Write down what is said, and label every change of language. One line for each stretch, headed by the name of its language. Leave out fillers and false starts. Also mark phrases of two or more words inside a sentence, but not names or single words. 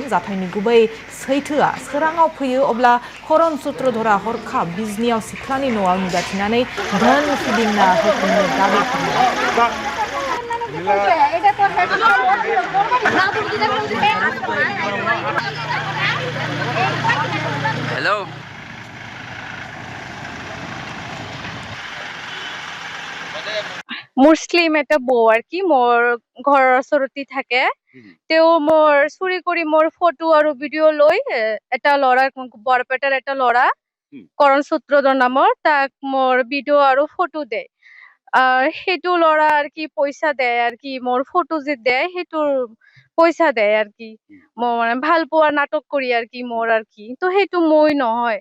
Bodo: जाथायनि गुबै सैथोआ सोराङाव फैयो अब्ला करण सूत्रधरा हरखाब बिजनियाव सिख्लानि न'आव नुजाथिनानै धोन फिदिंना होफिननो दाबि खालामदों।
Assamese: हेलो মুছলিম এটা বউ আর কি মোৰ ঘৰৰ ওচৰতে থাকে। তেওঁ মোৰ চুৰি কৰি মোৰ ফটো আৰু ভিডিঅ' লৈ এটা ল'ৰা বৰপেটাৰ এটা ল'ৰা কৰণ সূত্ৰধৰ নামৰ তাক মোৰ ভিডিঅ' আৰু ফটো দে সেইটো ল'ৰা আর কি পইচা দেয় আর কি মোৰ ফটো যে দেয় সেইটোৰ পইচা দেয় আর কি মই মানে ভাল পোৱা নাটক কৰি আর কি মোৰ আর কি তো সেইটো মই নহয়।